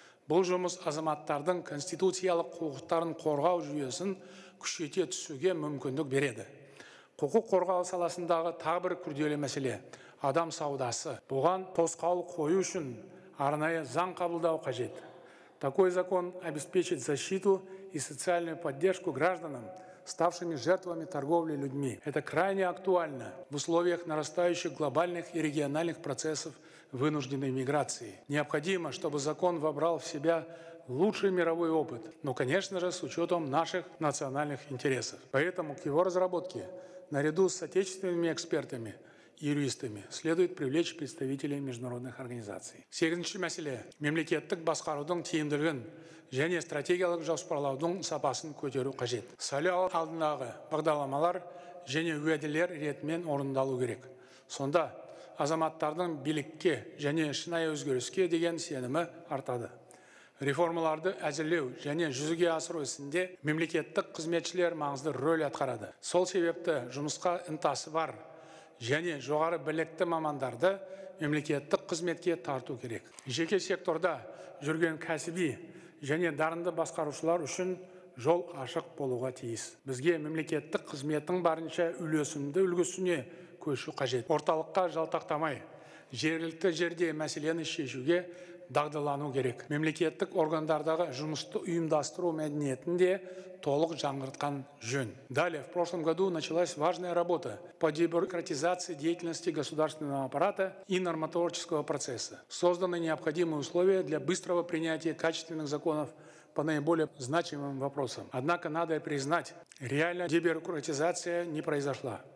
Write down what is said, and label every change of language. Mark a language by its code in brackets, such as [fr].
[kk] Бұл жұмыс азаматтардың конституциялық құқықтарын қорғау жүйесін күшейте түсуге мүмкіндік береді. Құқық қорғау саласындағы тағы бір күрделі мәселе – адам саудасы. Бұған тосқауыл қою үшін арнайы заң қабылдау қажет. [ru] Такой закон обеспечит защиту и социальную поддержку гражданам, ставшими жертвами торговли людьми. Это крайне актуально в условиях нарастающих глобальных и региональных процессов вынужденной миграции. Необходимо, чтобы закон вобрал в себя лучший мировой опыт, но, конечно же, с учетом наших национальных интересов. Поэтому к его разработке, наряду с отечественными экспертами и юристами, следует привлечь представителей международных организаций. [kk] Сегізінші мәселе – мемлекеттік басқарудың тиімділігін және стратегиялық жоспарлаудың сапасын көтеру қажет. Сайлау алдындағы бағдарламалар және уәделер ретімен орындалу керек. Сонда азаматтардың билікке және шынайы өзгеріске деген сенімі артады. Реформаларды әзірлеу және жүзеге асыру ісінде мемлекеттік қызметшілер маңызды рөл атқарады. Сол себепті жұмысқа ынтасы бар және жоғары білікті мамандарды мемлекеттік қызметке тарту керек. Жеке секторда жүрген кәсіби және дарынды басқарушылар үшін жол ашық болуға тиіс. Бізге мемлекеттік қызметтің барынша үлгісіне көшу қажет. Орталыққа жалтақтамай, жергілікті жерде мәселені шешуге дағдылану керек. Мемлекеттік органдардағы жұмысты ұйымдастыру мәдениетін де толық жаңғыртқан жөн. [ru] Далее, в прошлом году началась важная работа по дебюрократизации деятельности государственного аппарата и нормотворческого процесса. Созданы необходимые условия для быстрого принятия качественных законов по наиболее значимым вопросам. Однако надо признать, реальная дебюрократизация не произошла.